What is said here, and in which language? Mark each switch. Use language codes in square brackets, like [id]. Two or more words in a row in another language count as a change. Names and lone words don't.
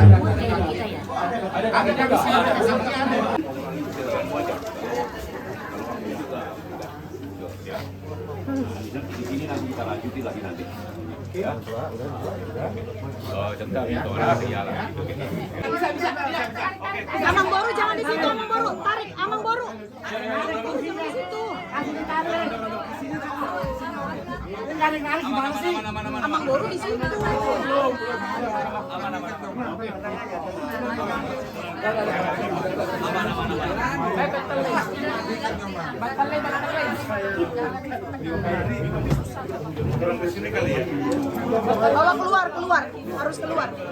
[id] Ada ada. Di sini nanti kita lanjuti lagi nanti. Ya. Oh, cepat itu ya. Amang Boru jangan di situ, Amang Boru. Tarik, Amang Boru. Di situ. Kasih ditarik. Tarik gimana sih? Amang Boru di situ. Kurang ke sini kali ya. Bawa keluar, harus keluar.